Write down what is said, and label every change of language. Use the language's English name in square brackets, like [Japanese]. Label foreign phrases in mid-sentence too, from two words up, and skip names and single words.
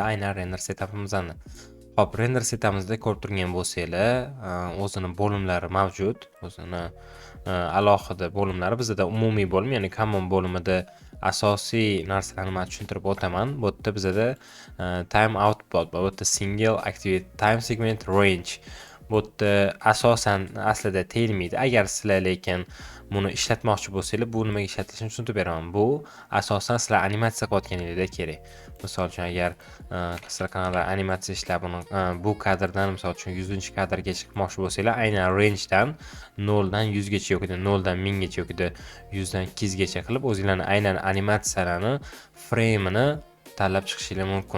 [Uzbek] Aynan [English] render setupimizni. [Uzbek] Hop, render setamizda ko'rib turgan bo'lsanglar, o'zini bo'limlari mavjud. O'zini alohida bo'limlari bizda umumiy bo'lim, ya'ni common bo'limida asosiy narsalarni men tushuntirib o'taman. Bu yerda bizda [English] time output, [Uzbek] bu yerda [English] single activate time segment range. [Uzbek] Bu yerda asosan aslida tegmaydi. Agar sizlar lekin buni ishlatmoqchi bo'lsanglar, bu nimaga ishlatilishini tushuntirib beraman. Bu asosan sizlar animatsiya qilayotganingizda kerak. Misol uchun agar sizlar kanalda animatsiya ishlab uni bu kadrdan misol uchun 100-kadrga chiqmoqchi bo'lsanglar, aynan rangedan 0 dan 100 gacha yoki 0 dan 1000 gacha yoki 100 dan 200 gacha qilib o'zingizlarni aynan animatsiyalarni frame'ini tanlab chiqishingiz mumkin.